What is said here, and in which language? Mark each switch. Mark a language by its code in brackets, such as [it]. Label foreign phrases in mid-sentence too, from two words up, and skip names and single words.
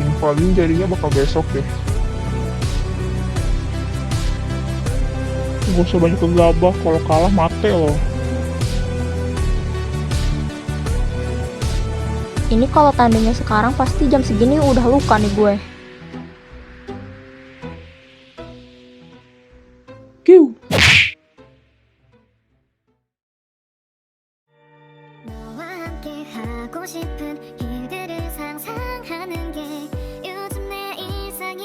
[id] Paling jadinya bakal besok deh. Gak usah banyak gegabah, kalau kalah mate loh. Ini kalau tandingnya sekarang pasti jam segini udah luka nih gue. Kiu. [ko] 너와 함께 하고 싶은 일들을 상상하는 게 요즘 내 일상